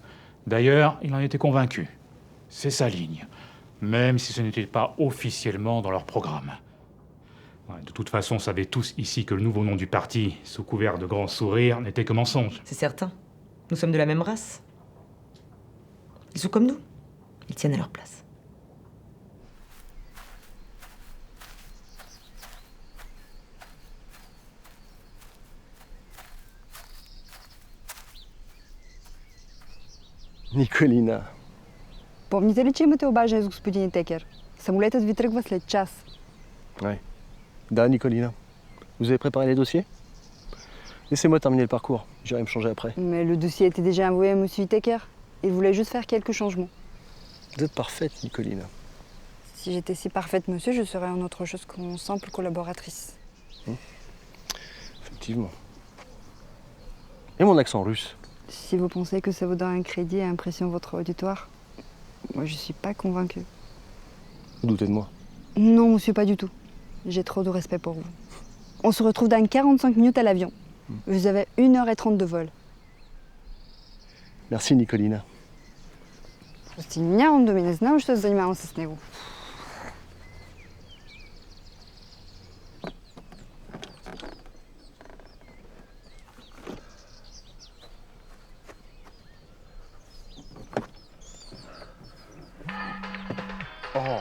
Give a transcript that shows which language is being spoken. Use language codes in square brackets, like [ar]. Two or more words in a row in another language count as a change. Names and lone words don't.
[fr] D'ailleurs, il en était convaincu. C'est sa ligne, même si ce n'était pas officiellement dans leur programme. Ouais, de toute façon, on savait tous ici que le nouveau nom du parti, sous couvert de grands sourires, n'était que mensonge. C'est certain. Nous sommes de la même race. Ils sont comme nous. Ils tiennent à leur place. [bg] Николина. Помните ли, че имате обаждане с господин Текер? Самолетът ви тръгва след час. [fr] Ouais. Da, Nicolina. Vous avez préparé les dossiers? Laissez-moi terminer le parcours. J'irai me changer après. Mais le dossier était déjà envoyé à monsieur Tecker. Il voulait juste faire quelques changements. Vous êtes parfaite, Nicolina. Si j'étais si parfaite, monsieur, je serais en autre chose qu'une simple collaboratrice. Effectivement. Et mon accent russe? Si vous pensez que ça vous donne un crédit et impressionne votre auditoire, moi je suis pas convaincue. Vous doutez de moi? Non, monsieur, pas du tout. J'ai trop de respect pour vous. On se retrouve dans 45 minutes à l'avion. Vous avez 1h30 de vol. Merci, Nicolina. [bg] Просто нямам думи, не знам, що се занимавам с него. Oh.